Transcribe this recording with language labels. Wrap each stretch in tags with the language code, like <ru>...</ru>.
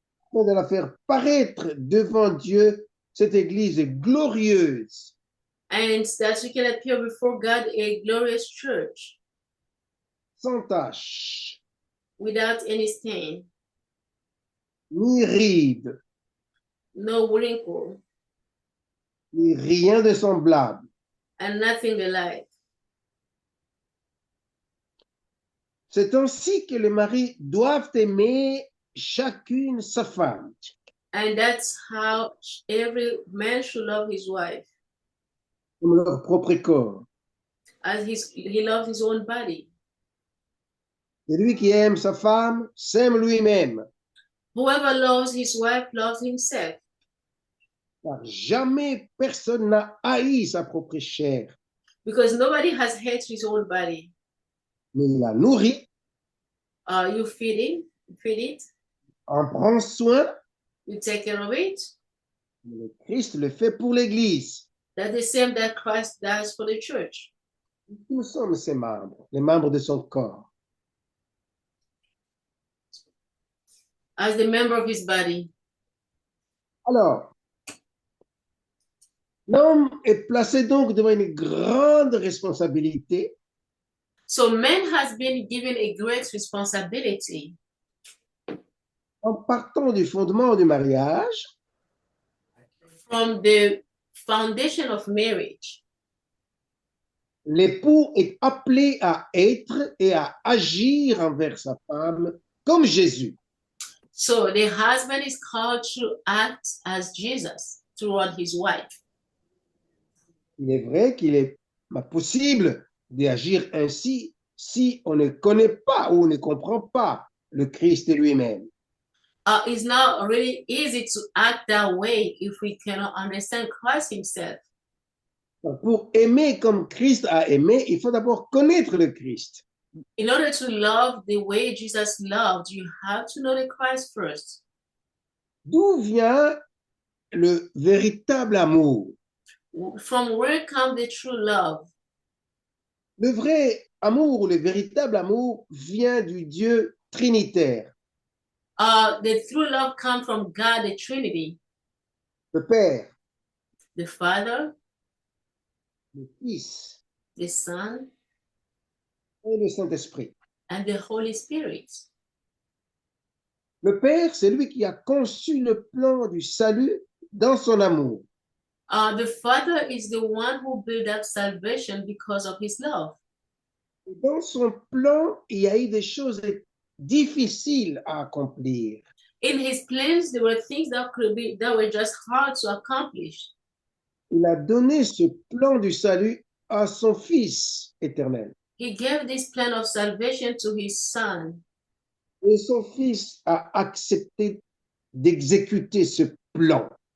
<fr>afin de la faire paraître devant Dieu, cette Église glorieuse,</fr> <en>and that we can appear before God a glorious church</en> <fr>sans tache,</fr> <en>without any stain,</en> <fr>ni ride,</fr> <en>no wrinkle,</en> <fr>ni rien de semblable.</fr> <en>and nothing alike.</en> <fr>C'est ainsi que les maris doivent aimer chacune sa femme.</fr> <en>And that's how every man should love his wife,</en> <fr>Comme leur propre corps.</fr> <en>as he loves his own body.</en> <fr>Celui qui aime sa femme s'aime lui-même.</fr> <en>Whoever loves his wife loves himself.</en> <fr>Car jamais personne n'a haï sa propre chair,</fr> <en>Because nobody has hated his own body.</en> <fr>mais il la nourrit,</fr> <en>You feed it,</en> <fr>en prend soin.</fr> <en>you take care of it.</en> <fr>Le Christ le fait pour l'Église.</fr> <en>That's the same that Christ does for the church.</en> <fr>Nous sommes ses membres, les membres de son corps.</fr> <en>As the member of his body.</en> <fr>Alors, l'homme est placé donc devant une grande responsabilité.</fr> <en>So man has been given a great responsibility.</en> <fr>En partant du fondement du mariage,</fr> <en>From the foundation of marriage,</en> <fr>l'époux est appelé à être et à agir envers sa femme comme Jésus.</fr> <en>so the husband is called to act as Jesus toward his wife.</en> <fr>Il est vrai qu'il est possible d'agir ainsi si on ne connaît pas ou ne comprend pas le Christ lui-même.</fr> <en>It's not really easy to act that way if we cannot understand Christ himself.</en> <fr>Pour aimer comme Christ a aimé, il faut d'abord connaître le Christ.</fr> <en>In order to love the way Jesus loved, you have to know the Christ first.</en> <fr>D'où vient le véritable amour?</fr> <en>From where comes the true love?</en> <fr>Le vrai amour ou le véritable amour vient du Dieu trinitaire.</fr> <en>The true love comes from God, the Trinity,</en> <fr>Le Père,</fr> <en>the Father,</en> <fr>le Fils</fr> <en>the Son,</en> <fr>et le Saint-Esprit.</fr> <en>and the Holy Spirit.</en> <fr>Le Père, c'est lui qui a conçu le plan du salut dans son amour.</fr> <en>The Father is the one who built up salvation because of his love.</en> <fr>Dans son plan, il y a eu des choses difficiles à accomplir.</fr> <en>In his plans, there were things that were just hard to accomplish.</en> <fr>Il a donné ce plan du salut à son Fils éternel.</fr> <en>He gave this plan of salvation to his Son.</en> <fr>Et son fils a accepté d'exécuter ce plan.</fr>